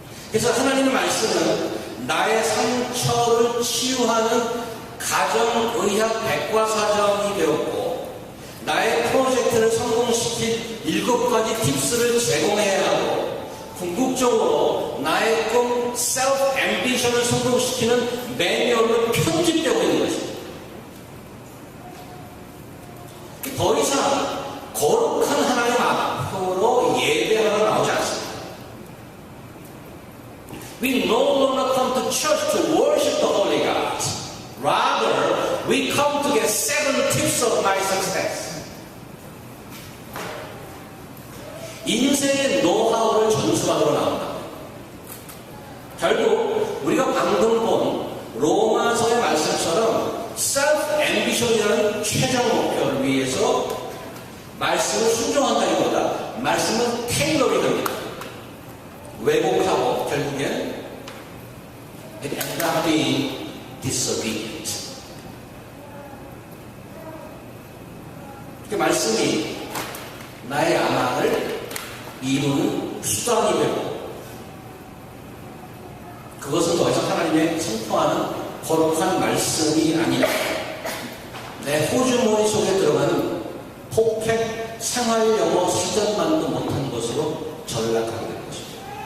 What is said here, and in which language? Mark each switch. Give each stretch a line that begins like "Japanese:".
Korean: 그래서 하나님의 말씀은 나의 상처를 치유하는 가정의학 백과사전이 되었고, 나의 프로젝트를 성공시킬 7가지 팁스를 제공해야 하고, 궁극적으로 나의 꿈, 셀프 앰비션을 성공시키는 매뉴얼로 편집되고 있는 것입니다. 더 이상 거룩한 하나님 앞으로 예배하러 나오지 않습니다.
English: We no longer come to church to worship the Holy God. Rather, we come to get 7 tips of my success.
Korean: 인생의 노하우를 전수받으러 나온다. 결국 우리가 방금 본 로마서의 말씀처럼 셀프 앰비션이라는 최종 목표를 위해서 말씀을 순종한다기보다 말씀은 테일러링 합니다. 왜곡하고 결국엔
English: it ends up being disobedient.
Korean: 그 말씀이 나의 야망을 이루는 수단이 되고, 그것은 더 이상 하나님의 선포하는 거룩한 말씀이 아니라 내 호주머니 속에 들어가는 포켓 생활영어 수단만도 못한 것으로 전락하게 된 것입니다.